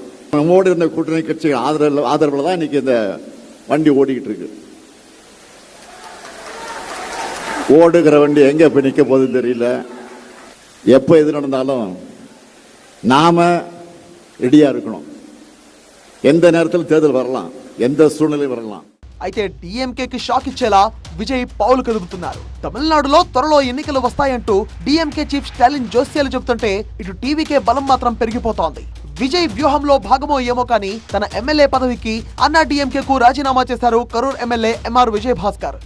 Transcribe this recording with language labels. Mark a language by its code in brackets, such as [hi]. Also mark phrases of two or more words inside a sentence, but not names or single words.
[ta] நம்மோடு இருந்த கூட்டணி கட்சி ஆதரவுல தான் இன்னைக்கு இந்த வண்டி ஓடிக்கிட்டு இருக்கு. ஓடுகிற வண்டி எங்க போய் நிக்க போகுதுன்னு தெரியல. எப்போ எது நடந்தாலும் நாம ரெடியா இருக்கணும். எந்த நேரத்தில் தேர்தல் வரலாம், எந்த சூழ்நிலை வரலாம். [te] అయితే డిఎంకేకి షాక్ ఇచ్చేలా విజయ్ పావులు కదుపుతున్నారు. తమిళనాడులో త్వరలో ఎన్నికలు వస్తాయంటూ డిఎంకే చీఫ్ స్టాలిన్ జోస్యాలు చెబుతుంటే, ఇటు టీవీకే బలం మాత్రం పెరిగిపోతోంది. విజయ్ వ్యూహంలో భాగమో ఏమో కానీ తన ఎమ్మెల్యే పదవికి అన్నా డిఎంకేకు రాజీనామా చేశారు కరూర్ ఎమ్మెల్యే ఎంఆర్ విజయ్ భాస్కర్.